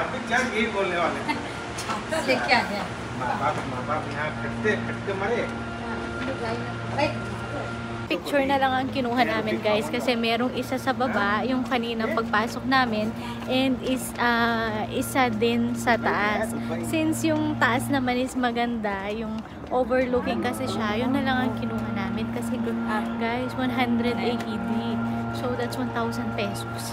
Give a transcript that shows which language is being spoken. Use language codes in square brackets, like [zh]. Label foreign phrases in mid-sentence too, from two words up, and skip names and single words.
[hi] बच्चा यही बोलने वाले थे। से क्या है? माँ बाप यहाँ खटते मरे। [tl] Picture na lang ang kinuha namin guys kasi merong isa sa baba yung kaninang pagpasok namin and isa din sa taas. Since yung taas naman is maganda, yung overlooking kasi siya, yun na lang ang kinuha namin kasi guys 100 AED, [en] so that's [tl] 1,000 pesos.